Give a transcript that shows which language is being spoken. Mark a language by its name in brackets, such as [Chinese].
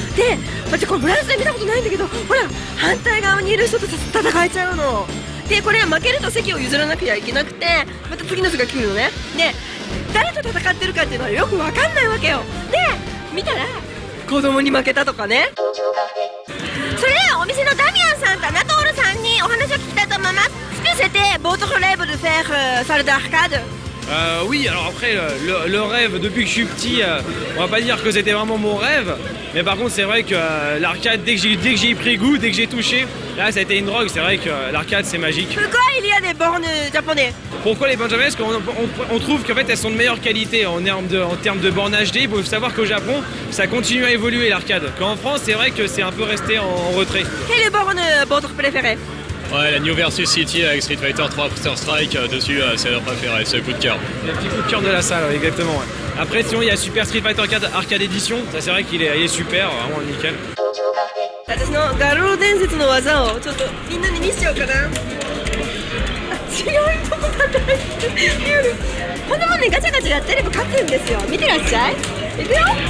[Japanese] で、私これフランスで見たことないんだけど、ほら反対側にいる人と戦えちゃうので、これは負けると席を譲らなきゃいけなくて、また次の人が来るのね。で、誰と戦ってるかっていうのはよく分かんないわけよ。で、見たら子供に負けたとかね。それではお店のダミアンさんとアナトールさんにお話を聞きたいと思います。 [French] C'était votre rêve de faire salle d'arcade? Oui, alors après, le rêve, depuis que je suis petit, on va pas dire que c'était vraiment mon rêve, mais par contre, c'est vrai que l'arcade, dès que j'y ai pris goût, dès que j'ai touché, là, ça a été une drogue. C'est vrai que l'arcade, c'est magique. Pourquoi il y a des bornes japonais? Pourquoi les bornes japonaises? Parce qu'on trouve qu'en fait, elles sont de meilleure qualité en termes de bornes HD. Il faut savoir qu'au Japon, ça continue à évoluer l'arcade. Qu'en France, c'est vrai que c'est un peu resté en retrait. Quelle est votre préférée? Ouais, la New Versus City avec Street Fighter 3 Counter Strike, dessus, c'est le préféré, c'est le coup de cœur. Le petit coup de cœur de la salle, exactement. Ouais. Après, sinon, il y a Super Street Fighter 4 Arcade Edition, ça c'est vrai qu'il est super, vraiment nickel. [Japanese] 私の画廊伝説の技をちょっとみんなに見せようかな。違うとこ叩いてる。こんなもんね、ガチャガチャやってれば勝つんですよ。見てらっしゃい。いくよ。